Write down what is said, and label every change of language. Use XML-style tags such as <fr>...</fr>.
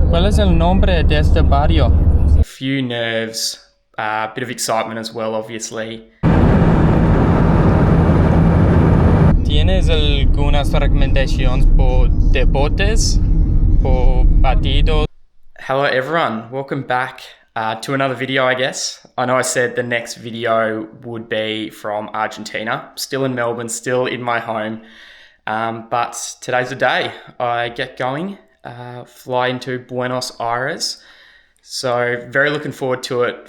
<es>¿Cuál es el nombre de este barrio?</es> <en>A few nerves, a bit of excitement as well, obviously.</en> <es>¿Tienes algunas recomendaciones por deportes, por partidos?</es> <en>Hello everyone, welcome back to another video, I guess. I know I said the next video would be from Argentina, still in Melbourne, still in my home, but today's the day. I get going, fly into Buenos Aires, so very looking forward to it.</en>